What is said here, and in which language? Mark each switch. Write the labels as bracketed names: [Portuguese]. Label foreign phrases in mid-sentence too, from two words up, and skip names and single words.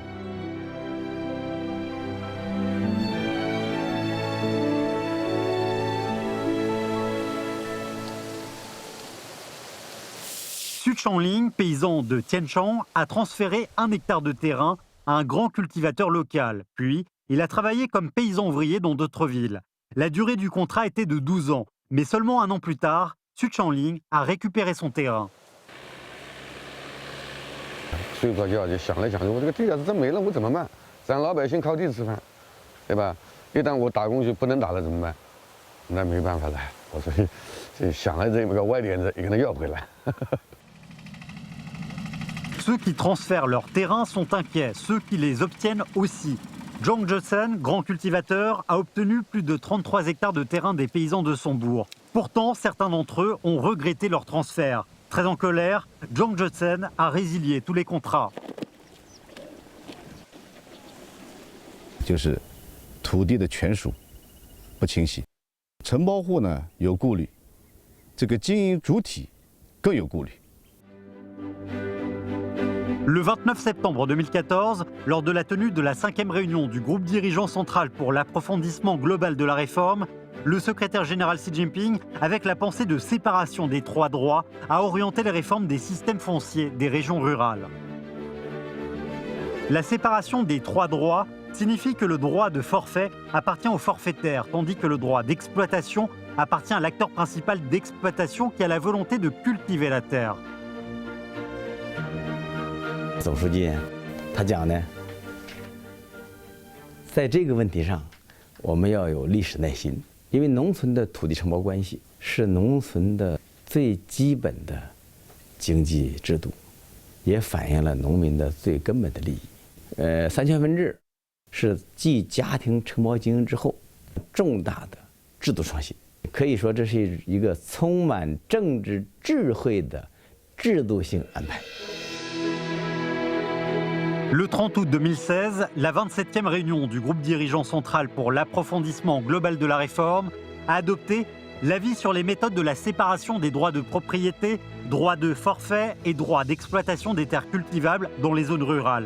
[French] Su Changling, paysan de Tianchang, a transféré 1 hectare de terrain à un grand cultivateur local. Puis, Il a travaillé comme paysan ouvrier dans d'autres villes. La durée du contrat était de 12 ans, mais seulement un an plus tard, Xu Changling a récupéré son terrain. [Chinese] 睡个觉就想来想去，我这个地要是真没了，我怎么办？咱老百姓靠地吃饭，对吧？一旦我打工就不能打了怎么办？那没办法了，我所以想来这么个歪点子，也给他要回来。 [French] Ceux qui transfèrent leurs terrains sont inquiets, ceux qui les obtiennent aussi. Zhang Zhesen, grand cultivateur, a obtenu plus de 33 hectares de terrain des paysans de son bourg. Pourtant, certains d'entre eux ont regretté leur transfert. Très en colère, Zhang Zhesen a résilié tous les contrats. [Chinese] 就是土地的权属不清晰，承包户呢有顾虑，这个经营主体更有顾虑。 [French] Le 29 septembre 2014, lors de la tenue de la 5e réunion du groupe dirigeant central pour l'approfondissement global de la réforme, le secrétaire général Xi Jinping, avec la pensée de séparation des 3 droits, a orienté les réformes des systèmes fonciers des régions rurales. La séparation des 3 droits signifie que le droit de forfait appartient au forfaitaire, tandis que le droit d'exploitation appartient à l'acteur principal d'exploitation qui a la volonté de cultiver la terre. [Chinese] 总书记他讲呢，在这个问题上，我们要有历史耐心，因为农村的土地承包关系是农村的最基本的经济制度，也反映了农民的最根本的利益。三权分置是继家庭承包经营之后重大的制度创新，可以说这是一个充满政治智慧的制度性安排。 [French] Le 30 août 2016, la 27e réunion du groupe dirigeant central pour l'approfondissement global de la réforme a adopté l'avis sur les méthodes de la séparation des droits de propriété, droits de forfait et droits d'exploitation des terres cultivables dans les zones rurales.